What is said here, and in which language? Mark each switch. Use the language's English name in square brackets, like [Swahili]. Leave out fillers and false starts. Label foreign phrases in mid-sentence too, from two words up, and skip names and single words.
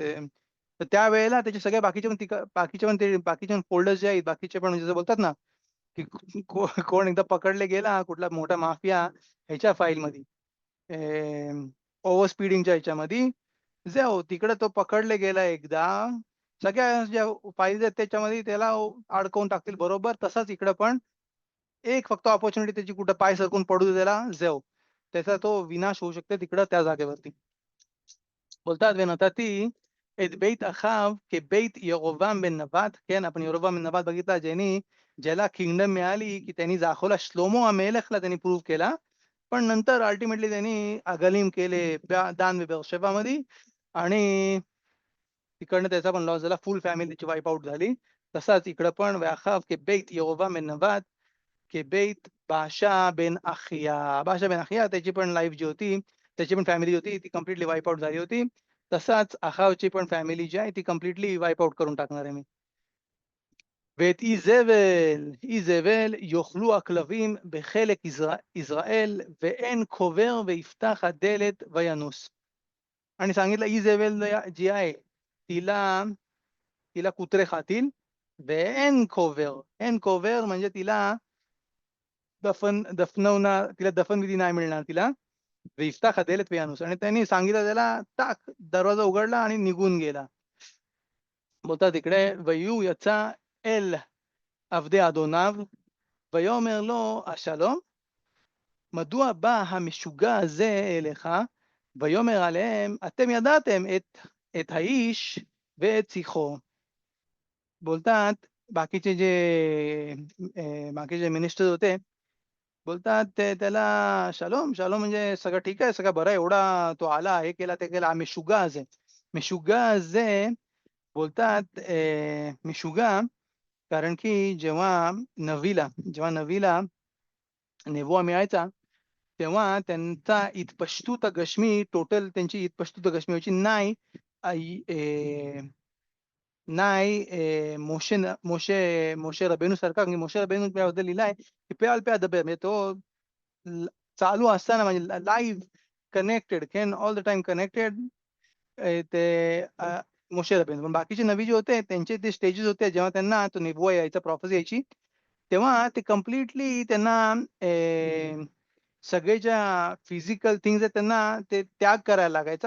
[Marathi] तर त्यावेळेला त्याचे सगळे बाकीचे पण फोल्डर्स जे आहेत, बाकीचे पण म्हणजे जसं बोलतात ना, की कोण एकदा पकडले गेला कुठला मोठा माफिया ह्याच्या फाईलमध्ये, ओव्हर स्पीडिंगच्या ह्याच्यामध्ये, जाऊ तिकडे तो पकडले गेला एकदा, सगळ्या ज्या फाईल्स आहेत त्याच्यामध्ये त्याला अडकवून टाकतील बरोबर. तसंच इकडं पण एक फक्त अपॉर्च्युनिटी त्याची कुठं पाय सरकून पडू दे त्याला, जाऊ त्याचा तो विनाश होऊ शकते तिकडं त्या जागेवरती. [Hebrew] बोलतात ונתתי את בית אחאב כבית ירבעם בן नबात. כן, [Marathi] आपण यरोबाम बन नबात बघितला, ज्याला किंगडम मिळाली, की त्यांनी दाखवला श्लोमो अमेलेखला त्यांनी प्रूव्ह केला. पण नंतर अल्टिमेटली त्यांनी अगलीम केले दान बेरशेबामध्ये आणि तिकडनं त्याचा पण लॉस झाला. फुल फॅमिली त्याची [English] wipe out [Marathi] झाली. तसाच इकडं पण [Hebrew] "ואחיו כבית ירבעם בן נבט, כבית बाशा बेन अखिया." [Marathi] बाशा बेन अखिया त्याची पण लाईफ जी होती, त्याची पण फॅमिली होती, ती कंप्लीटली [English] wipe out [Marathi] झाली होती. तसाच अखावची पण फॅमिली जी आहे, ती कंप्लीटली [English] wipe out [Marathi] करून टाकणार आहे मी. [Hebrew] ואת איזבל יאכלו הכלבים בחלק ישראל, ואין קובר ויפתח הדלת וינוס. [Marathi] आणि सांगितलं इजेबेल जी आहे, तिला तिला कुत्रे खातील. [Hebrew] ואין קובר, אין קובר [Marathi] म्हणजे तिला तिला दफनविधी नाही मिळणार तिला. [Hebrew] יפתח דלת וינוס [Marathi] आणि त्यांनी सांगितलं त्याला टाक, दरवाजा उघडला आणि निघून गेला. [Hebrew] बोलतात तिकडे ויהיו יצא אל עבדי אדוניו ויאמר לו השלום, מדוע בא המשוגע הזה אליך? ויאמר עליהם אתם ידעתם את האיש ואת שיחו. [Marathi] बोलतात बाकीचे जे बाकीचे मिनिस्टर होते, बोलतात ते त्याला [Hebrew] "שלום, שלום" [Marathi] म्हणजे सगळं ठीक आहे, सगळं बरं आहे. एवढा तो आला, हे केला, ते केलं. [Hebrew] המשוגע הזה. משוגע הזה [Marathi] बोलतात משוגע कारण की जेव्हा नबीला नेबुआ मिळायचा, तेव्हा त्यांचा [Hebrew] התפשטות גשמית [Marathi] टोटल त्यांची [Hebrew] התפשטות גשמית [Marathi] व्हायची. नाही मोशे रबेनूसारखा कारण की मोशे रबेनू त्याबद्दल लिहिलं आहे, की [Hebrew] "פה פה אדבר" [Marathi] म्हणजे तो ल चालू असताना म्हणजे [English] live connected, can all the time connected [Marathi] ते मोशे रबेनू. पण बाकीचे नबी जे होते त्यांचे ते स्टेजेस होते जेव्हा त्यांना तो निबुआ यायचा, प्रॉफेसी यायची, तेव्हा ते कंप्लीटली त्यांना सगळे ज्या [English] physical things [Marathi] आहेत त्यांना ते त्याग करायला लागायचा.